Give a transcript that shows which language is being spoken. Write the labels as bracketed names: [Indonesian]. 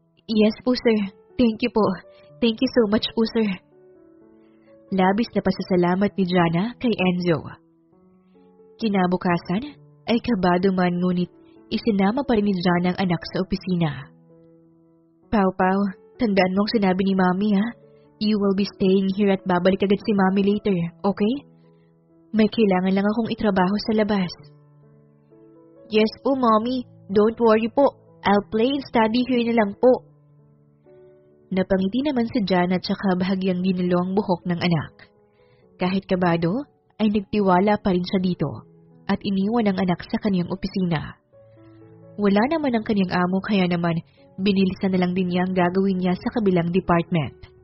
[English] Yes po, sir. Thank you po. Thank you so much po, sir. [Filipino] Labis na pasasalamat ni Jana kay Enzo. Kinabukasan ay kabado man ngunit isinama pa rin ni Jana ang anak sa opisina. Pau, tandaan mo ang sinabi ni Mami ha. [English] You will be staying here [Filipino] at babalik agad si Mami [English] later, okay? [Filipino] May kailangan lang akong itrabaho sa labas. [English] Yes po, Mommy. Don't worry po. I'll play and study here na lang po. [Filipino] Napangiti naman si Jana at saka bahagyang ginulo ang buhok ng anak. Kahit kabado, ay nagtiwala pa rin siya dito at iniwan ang anak sa kanyang opisina. Wala naman ang kanyang amo kaya naman binilisan na lang din niya ang gagawin niya sa kabilang department.